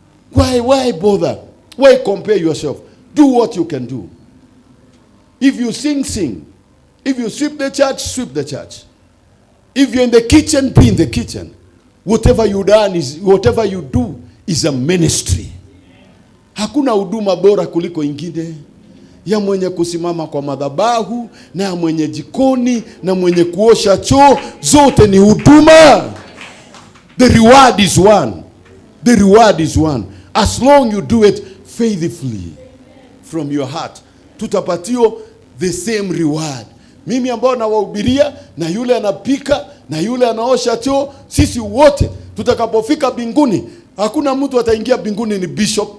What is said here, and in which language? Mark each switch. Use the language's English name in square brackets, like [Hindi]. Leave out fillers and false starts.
[English] Why bother? Why compare yourself? Do what you can do. If you sing, sing. If you sweep the church, sweep the church. If you're in the kitchen, be in the kitchen. Whatever you do is a ministry. [Swahili] Hakuna huduma bora kuliko ingine. Ya mwenye kusimama kwa madhabahu, na ya mwenye jikoni, na mwenye kuosha choo, zote ni huduma. [English] The reward is one. The reward is one. As long you do it faithfully from your heart. [Swahili] Tutapatio [English] the same reward. [Swahili] Mimi ambao nawahubiria na yule anapika na yule anaosha choo, sisi wote tutakapofika mbinguni, hakuna mtu ataingia mbinguni ni bishop.